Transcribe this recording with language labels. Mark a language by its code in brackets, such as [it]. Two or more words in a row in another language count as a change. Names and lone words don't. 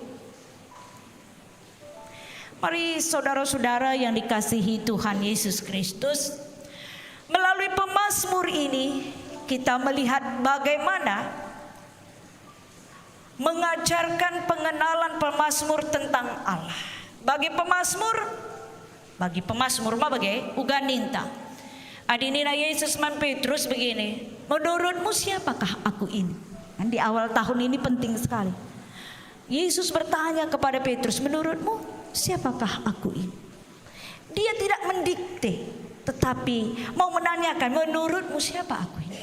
[id] Mari saudara-saudara yang dikasihi Tuhan Yesus Kristus, melalui pemazmur ini kita melihat bagaimana mengajarkan pengenalan pemazmur tentang Allah. [btx] Bagi pemazmur uganinta. Adinina Yesus man Petrus [id] begini, menurutmu siapakah aku ini? Dan di awal tahun ini penting sekali. Yesus bertanya kepada Petrus, menurutmu siapakah aku ini? Dia tidak mendikte, tetapi mau menanyakan, menurutmu siapa aku ini?